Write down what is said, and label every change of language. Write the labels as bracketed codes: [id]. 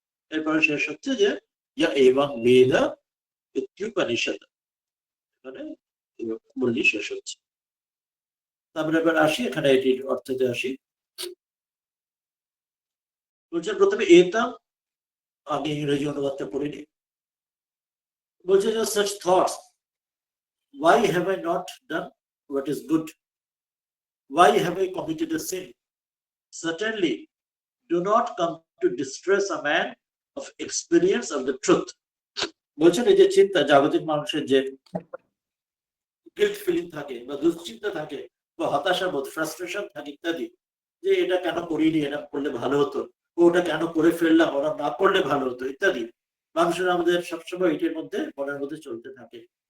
[bn] এরপরে শেষ হচ্ছে যে ইয়া এবং বেদ ইত্যুপনিষদ, মানে বললি শেষ হচ্ছে। তারপরে এবার আসি এখানে এটির অর্থতে আসি। বলছেন প্রথমে এতাম, আমি ইংরেজি অনুবাদটা পড়িনি। বলছে যে [en] such thoughts, why have I not done what is good, why have I committed a sin, certainly do not come to distress a man of experience of the truth। [bn] বলছেন এই যে চিন্তা, জাগতিক মানুষের যে গিল্ট ফিলিং থাকে বা দুশ্চিন্তা থাকে বা হতাশা বোধ, ফ্রাস্ট্রেশন থাকে ইত্যাদি, যে এটা কেন করিনি, এটা করলে ভালো হতো, ওটা কেন করে ফেললাম, ওরা না করলে ভালো হতো ইত্যাদি, মানুষের আমাদের সবসময় এটার মধ্যে মনের মধ্যে চলতে থাকে।